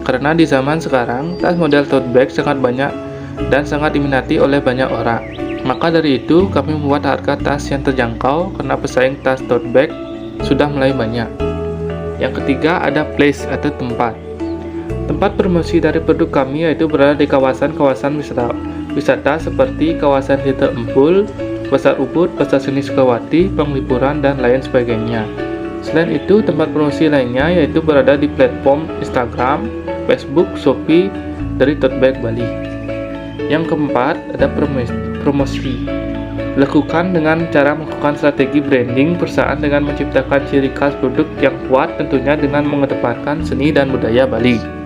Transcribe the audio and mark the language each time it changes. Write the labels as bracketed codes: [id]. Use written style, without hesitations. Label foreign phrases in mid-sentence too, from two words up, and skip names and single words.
[id] Karena di zaman sekarang, tas model [en] tote bag [id] sangat banyak dan sangat diminati oleh banyak orang. Maka dari itu, kami membuat harga tas yang terjangkau karena pesaing tas [en] tote bag [id] sudah mulai banyak. Yang ketiga ada place atau tempat. Tempat promosi dari produk kami yaitu berada di kawasan-kawasan wisata seperti kawasan Tirta Empul, Pasar Ubud, Pasar Seni Sukawati, Penglipuran, dan lain sebagainya. Selain itu, tempat promosi lainnya yaitu berada di platform Instagram, Facebook, Shopee dari Tote Bag Bali. Yang keempat ada promosi. Lakukan dengan cara melakukan strategi branding perusahaan dengan menciptakan ciri khas produk yang kuat, tentunya dengan mengedepankan seni dan budaya Bali.